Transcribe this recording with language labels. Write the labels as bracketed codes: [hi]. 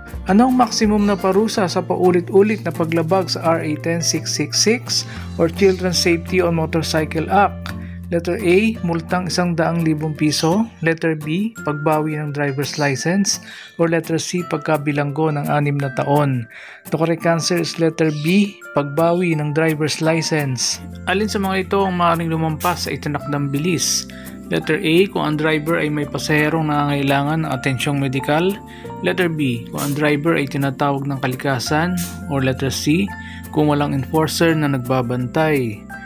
[tl] Anong maximum na parusa sa paulit-ulit na paglabag sa RA 10666 or Children's Safety on Motorcycle Act? Letter A, multang 100,000 piso. Letter B, pagbawi ng driver's license. [en] Or letter C, [tl] pagkabilanggo ng 6 na taon? [en] The correct answer is letter B, [tl] pagbawi ng [en] driver's license. [tl] Alin sa mga ito ang maaaring lumampas sa itinakdang bilis? Letter A, kung ang driver ay may pasaherong nangangailangan ng atensyong medikal. Letter B, kung ang driver ay tinatawag ng kalikasan. [en] Or letter C, [tl] kung walang enforcer na nagbabantay?